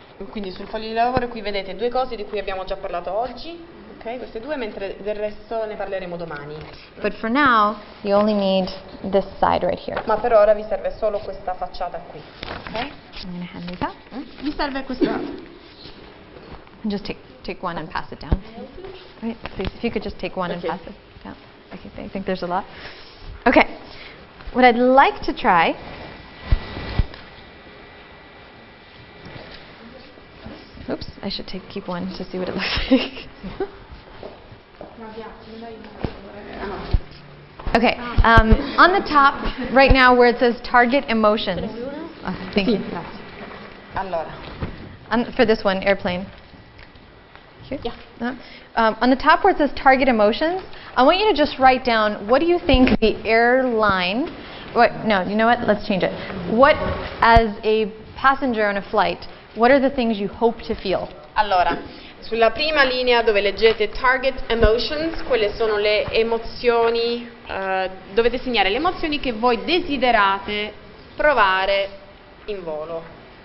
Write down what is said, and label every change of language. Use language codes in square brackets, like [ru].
[it] Quindi sul foglio di lavoro qui vedete due cose di cui abbiamo già parlato oggi, ok? Queste due, mentre del resto ne parleremo domani. [en] But for now, you only need this side right here. [it] Ma per ora vi serve solo questa facciata qui, ok? [en] I'm going to hand these out. [it] Vi serve questa. [en] And just take one and pass it down. Right, please, if you could just take one and pass it down. Okay, I think there's a lot. Okay, what I'd like to try oops, I should keep one to see what it looks like. Okay, on the top, right now where it says target emotions. Thank you. [it] Allora, [en] For this one, airplane. Here? Yeah. On the top where it says target emotions, I want you to just write down what do you think the airline, no, you know what, let's change it. What, as a passenger on a flight, what are the things you hope to feel? [it] allora, sulla prima linea dove leggete target emotions, quelle sono le emozioni, dovete segnare le emozioni che voi desiderate provare in volo.